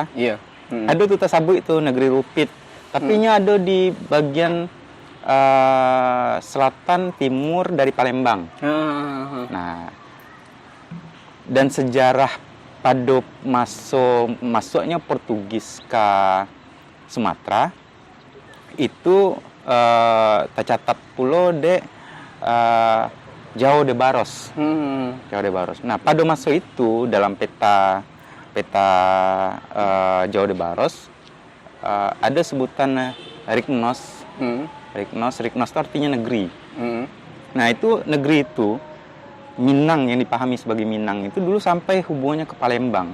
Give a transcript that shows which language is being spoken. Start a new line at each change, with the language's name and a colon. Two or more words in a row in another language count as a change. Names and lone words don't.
Indonesian: Ada tuh tersabut itu negeri Rupit. Tapi ada di bagian selatan timur dari Palembang. Nah, dan sejarah pada masuknya Portugis ke Sumatera itu tercatat pula de João de Barros. João de Barros. Nah, pada masa itu dalam peta João de Barros ada sebutan Riknos. Riknos itu artinya negeri. Nah, itu negeri itu Minang yang dipahami sebagai Minang itu dulu sampai hubungannya ke Palembang.